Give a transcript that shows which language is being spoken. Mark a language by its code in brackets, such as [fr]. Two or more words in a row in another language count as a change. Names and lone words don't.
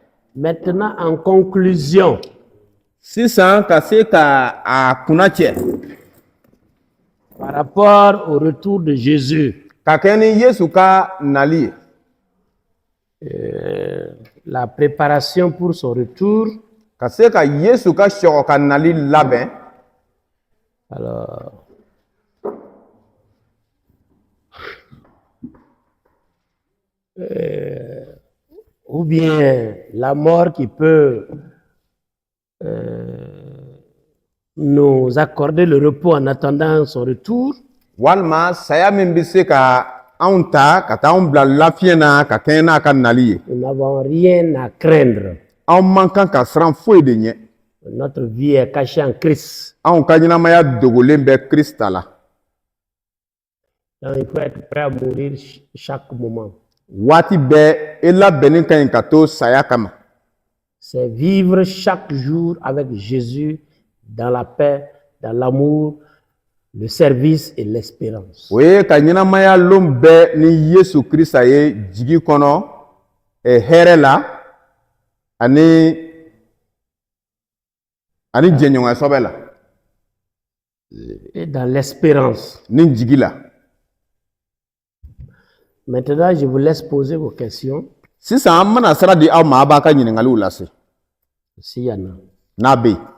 [fr] Maintenant, en conclusion, [bm] sisan ka se ka a kunna cɛ [fr] par rapport au retour de Jésus, [bm] ka kɛ ni Yesu ka nali ye. [fr] la préparation pour son retour. [bm] Ka se ka Yesu ka sɔgɔ ka nali labɛn. [fr] Alors, ou bien la mort qui peut nous accorder le repos en attendant son retour. [bm] Walima saya min bɛ se ka anw ta ka taa anw bila lafiɲɛ na ka kɛɲɛ n'a ka nali ye. [fr] Nous n'avons rien à craindre. [bm] Anw man kan ka siran foyi de ɲɛ. [fr] Notre vie est cachée en Christ. [bm] Anw ka ɲɛnamaya dogolen bɛ Krista la. [fr] Donc, il faut être prêt à mourir chaque moment. [bm] Waati bɛɛ e labɛnni ka ɲi ka to saya kama. [fr] C'est vivre chaque jour avec Jésus dans la paix, dans l'amour, le service et l'espérance. [bm] O ye ka ɲɛnamaya lon bɛɛ ni Yesu Krista ye jigi kɔnɔ hɛrɛ la ani jɛɲɔgɔnya sɔbɛ la. [fr] Et dans l'espérance. [bm] Ni jigi la. [fr] Maintenant, je vous laisse poser vos questions. [bm] Sisan an bɛna sira di aw ma a b'a ka ɲininkaliw lase. [fr] S'il y en a. [bm] N'a bɛ yen.